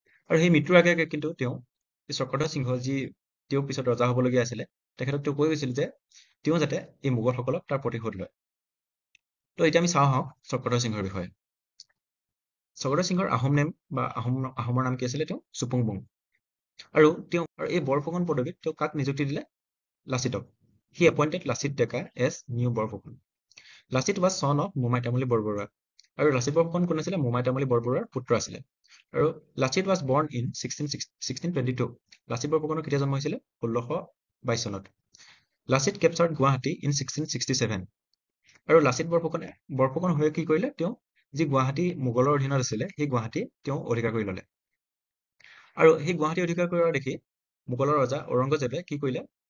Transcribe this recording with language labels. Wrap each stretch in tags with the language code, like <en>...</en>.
<as>আৰু সেই মৃত্যুৰ আগে আগে কিন্তু তেওঁ চক্ৰধ্বজ সিংহ, যি তেওঁ পিছত ৰজা হ'বলগীয়া আছিলে, তেখেতক তেওঁ কৈ গৈছিল যে তেওঁ যাতে এই মোগলসকলক তাৰ প্ৰতিশোধ লয়। তো এতিয়া আমি চাওঁ আহক চক্ৰধ্বজ সিংহৰ বিষয়ে। চক্ৰধ্বজ সিংহৰ আহোম নেম বা আহোমৰ নাম কি আছিলে? তেওঁ চুপুংমুং। আৰু এই বৰফুকন পদবীত তেওঁ কাক নিযুক্তি দিলে? লাচিতক।</as> <en>He appointed Lasit Deka as new Borphukan. Lasit was son of Momai Tamuli Borbarua.</en> <as>আৰু লাচিত বৰফুকন কোন আছিলে? মোমাই তামুলী বৰবৰুৱাৰ পুত্ৰ আছিলে। আৰু Lachit</as> <en>was born in 1622.</en> <as>Lachit বৰফুকনৰ কেতিয়া জন্ম হৈছিলে? 1622 চনত। Lachit</as> <en>captured</en> <as>Guwahati</as> <en>in 1667.</en> <as>আৰু লাচিত বৰফুকন হৈ কি কৰিলে? তেওঁ যি গুৱাহাটী মোগলৰ অধীনত আছিলে, সেই গুৱাহাটী তেওঁ অধিকাৰ কৰি ল'লে। আৰু সেই গুৱাহাটী অধিকাৰ কৰা দেখি মোগলৰ ৰজা ঔৰংগজেবে কি কৰিলে?</as>